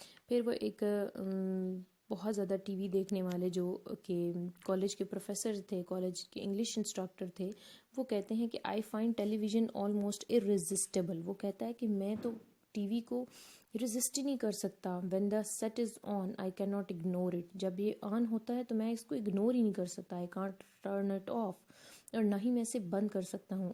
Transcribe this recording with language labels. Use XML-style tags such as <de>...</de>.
<ur>پھر وہ ایک بہت زیادہ ٹی وی دیکھنے والے جو کہ کالج کے پروفیسر تھے، کالج کے انگلش انسٹرکٹر تھے، وہ کہتے ہیں کہ</ur> <en>I find television almost irresistible.</en> <ur>وہ کہتا ہے کہ میں تو ٹی وی کو رزسٹ ہی نہیں کر سکتا.</ur> <en>when the set is on I cannot ignore it.</en> <ur>جب یہ آن ہوتا ہے تو میں اس کو اگنور ہی نہیں کر سکتا.</ur> <en>I can't turn it off.</en> <ur>اور نہ ہی میں اسے بند کر سکتا ہوں.</ur>